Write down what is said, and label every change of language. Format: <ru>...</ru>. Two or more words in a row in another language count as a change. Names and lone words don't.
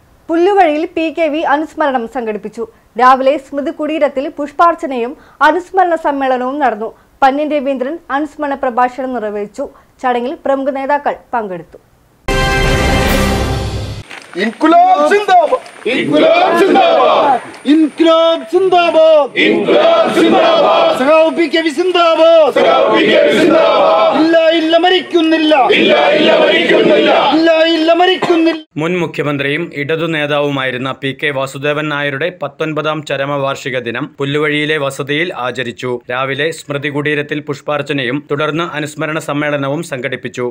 <ml>പുല്ലുവഴിയിൽ PKV അനുസ്മരണം സംഘടിപ്പിച്ചു. രാവിലെ സ്മൃതി കുടീരത്തിൽ പുഷ്പാർച്ചനയും അനുസ്മരണ സമ്മേളനവും നടന്നു. പന്ന്യൻ രവീന്ദ്രൻ അനുസ്മരണ പ്രഭാഷണം നിർവഹിച്ചു. ചടങ്ങിൽ പ്രമുഖ നേതാക്കൾ പങ്കെടുത്തു.</ml> <hi>इनकलाब जिंदाबाद इनकलाब जिंदाबाद इनकलाब जिंदाबाद इनकलाब जिंदाबाद सगाव PKV जिंदाबाद सगाव PKV जिंदाबाद</hi> <ml>ഇല്ല മരിക്കുന്നില്ല ഇല്ല മരിക്കുന്നില്ല. മുൻ മുഖ്യമന്ത്രിയും ഇടതു നേതാവുമായിരുന്ന PK വാസുദേവൻ നായരുടെ 19ാം ചരമവാർഷിക ദിനം പുല്ലുവഴിയിലെ വസതിയിൽ ആചരിച്ചു. രാവിലെ സ്മൃതി കുടീരത്തിൽ പുഷ്പാർച്ചനയും തുടർന്ന് അനുസ്മരണ സമ്മേളനവും സംഘടിപ്പിച്ചു.</ml>